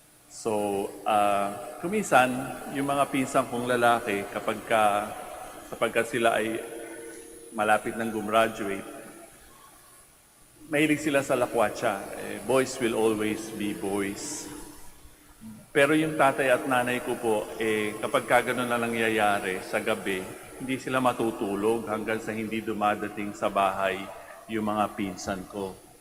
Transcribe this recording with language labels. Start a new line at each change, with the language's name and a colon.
Filipino: So, kuminsan, yung mga pinsan kong lalaki, kapag sila ay malapit ng gumraduate, mahilig sila sa lakwatsa.
English: Boys will always be boys.
Filipino: Pero yung tatay at nanay ko po, kapag ganun na nangyayari sa gabi, hindi sila matutulog hanggang sa hindi dumadating sa bahay yung mga pinsan ko.